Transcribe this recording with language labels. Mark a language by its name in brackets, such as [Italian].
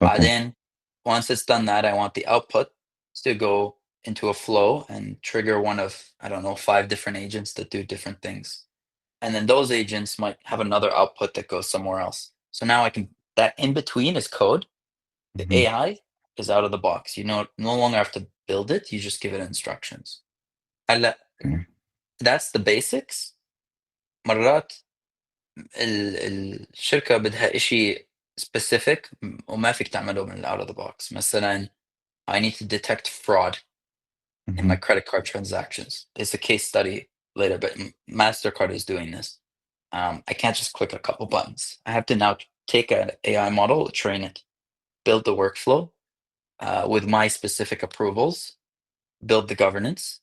[Arabic] بعدين [English] once it's done that, I want the output to go into a flow and trigger one of, I don't know, 5 different agents that do different things. And then those agents might have another output that goes somewhere else. So now I can that in between is code. The Mm-hmm. AI is out of the box. You know, no longer have to build it, you just give it instructions. [Arabic] هلأ [English] Okay. that's the basics. [Arabic] مرات الشركة بدها إشي [English] specific [Arabic] وما فيك تعمله من [English] out of the box. [Arabic] مثلًا [English] I need to detect fraud in Mm-hmm. my credit card transactions. It's a case study later, but MasterCard is doing this. I can't just click a couple buttons. I have to now take an AI model, train it, build the workflow with my specific approvals, build the governance.